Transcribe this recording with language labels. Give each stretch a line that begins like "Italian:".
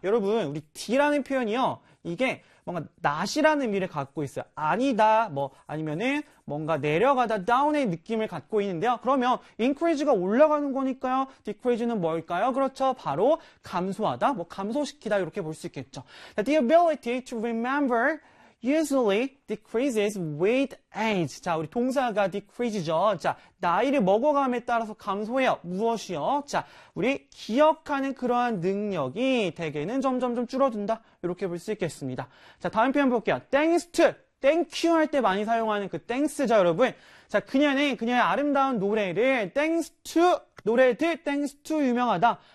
Korean: 여러분, 우리 D라는 표현이요. 이게 뭔가 not이라는 의미를 갖고 있어요. 아니다, 뭐 아니면은 뭔가 내려가다, down의 느낌을 갖고 있는데요. 그러면 increase가 올라가는 거니까요. decrease는 뭘까요? 그렇죠. 바로 감소하다, 뭐 감소시키다 이렇게 볼수 있겠죠.
English: The ability to remember usually decreases with age.
Korean: 자, 우리 동사가 decrease죠. 자, 나이를 먹어감에 따라서 감소해요. 무엇이요? 자, 우리 기억하는 그러한 능력이 대개는 점점점 줄어든다. 이렇게 볼수 있겠습니다. 자, 다음 표현 볼게요. Thanks to, thank you 할때 많이 사용하는 그 thanks죠, 여러분. 자, 그녀는 그녀의 아름다운 노래를 thanks to, 노래들 thanks to 유명하다.